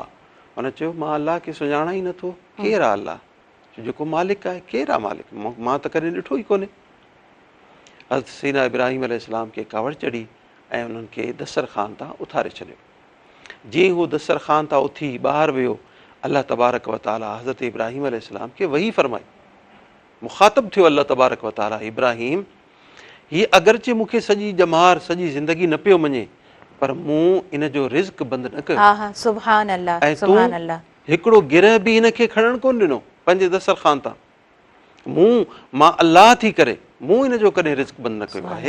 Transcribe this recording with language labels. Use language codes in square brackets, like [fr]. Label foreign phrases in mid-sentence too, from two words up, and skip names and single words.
[sd] उन चयो मां अलाह खे सुञाणा ई नथो, केरु आहे अलाह? जेको मालिक आहे, केरु आहे मालिक? मां त कॾहिं ॾिठो ई कोन्हे। हज़रत सैयदना इब्राहीम अलैहिस्सलाम खे कावड़ चढ़ी ऐं उन्हनि खे दस्तरख़ान तां उथारे छॾियो। जीअं हू दस्तरख़ान तां उथी ॿाहिरि वियो, [ar] الله تبارك وتعالى [sd] हज़रत इब्राहीम अलैहिस्सलाम खे वही फ़रमाई, मुख़ातिब थियो [ar] الله تبارك وتعالى, [sd] इब्राहीम हीअ अगरचे मूंखे सॼी ॼमार सॼी ज़िंदगी न पियो मञे, पर मूं इन जो रिज़्क़ बंदि न कयो। [ar] سبحان الله. [sd] ऐं तूं हिकिड़ो गिरह बि हिन खे खणणु कोन ॾिनो पंहिंजे दस्तरख़ान तां। मां अलाह थी करे मूं इन जो कॾहिं रिज़्क़ बंदि न कयो आहे।